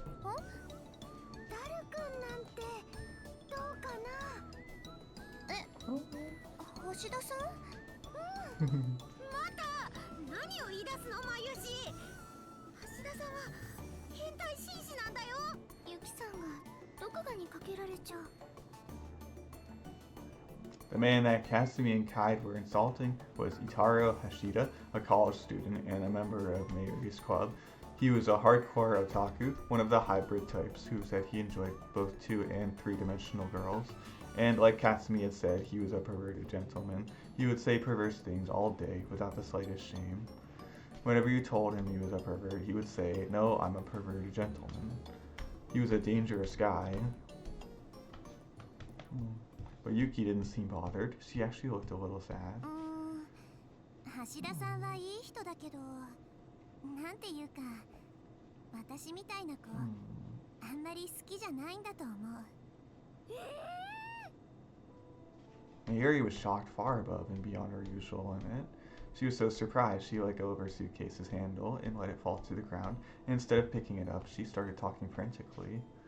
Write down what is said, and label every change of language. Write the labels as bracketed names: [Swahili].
[Japanese] ダルくんなんてどうかな？橋田さん？また何を言い出すの、マユシ。橋田さんは変態紳士なんだよ。ユキさんがどこかにかけられちゃう。 [English] The man that Katsumi and Kaede were insulting was Rintarou Hashida, a college student and a member of Mayuri's club. He was a hardcore otaku, one of the hybrid types who said he enjoyed both 2- and 3-dimensional girls. And like Katsumi had said, he was a perverted gentleman. He would say perverse things all day without the slightest shame. Whenever you told him he was a pervert, he would say, "No, I'm a perverted gentleman." He was a dangerous guy. But Yuki didn't seem bothered. She actually looked a little sad. [Japanese] 橋田さんはいい人だけど、なんていうか、私みたいな子、あんまり好きじゃないんだと思う。 [English] Mayuri was shocked far above and beyond her usual limit. She was so surprised she let go of her suitcase's handle and let it fall to the ground, and instead of picking it up, she started talking frantically.